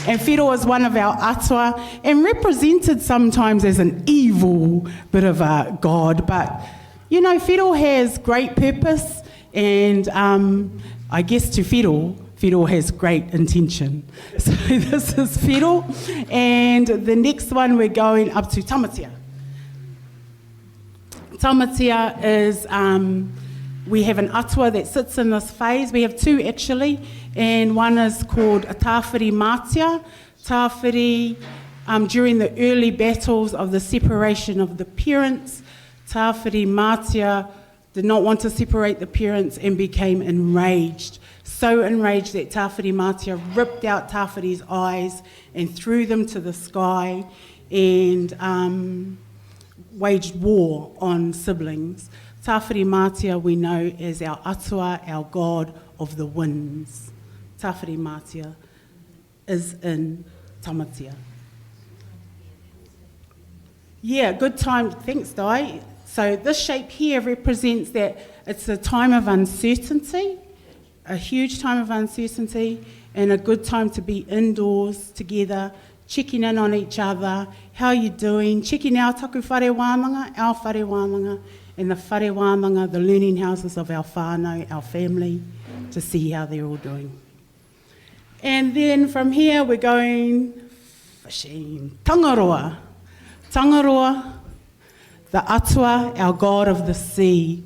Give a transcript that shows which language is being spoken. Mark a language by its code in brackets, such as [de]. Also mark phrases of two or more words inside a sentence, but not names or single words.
[en] And whiro is one of our atua, and represented sometimes as an evil bit of a god, but you know, whiro has great purpose, and I guess to whiro has great intention. So this is whiro, and the next one we're going up to Tamatia. Tamatia is, we have an atua that sits in this phase. We have two actually, and one is called a tāwhiri mātia. Tāwhiri, during the early battles of the separation of the parents, tāwhiri mātia did not want to separate the parents and became enraged. So enraged that tāwhiri mātia ripped out tāwhiri's eyes and threw them to the sky and waged war on siblings. Tāwhiri mātia we know as our atua, our god of the winds. Tāwhiri mātia is in Tamatia. Yeah, good time. Thanks, Dai. So this shape here represents that it's a time of uncertainty, a huge time of uncertainty, and a good time to be indoors together, checking in on each other. How are you doing? Checking our [mi] taku whare wānanga, [en] our [mi] whare wānanga, [en] and the [mi] whare wānanga, [en] the learning houses of our whānau, our family, to see how they're all doing. And then from here we're going fishing. Tangaroa. Tangaroa, the atua, our god of the sea.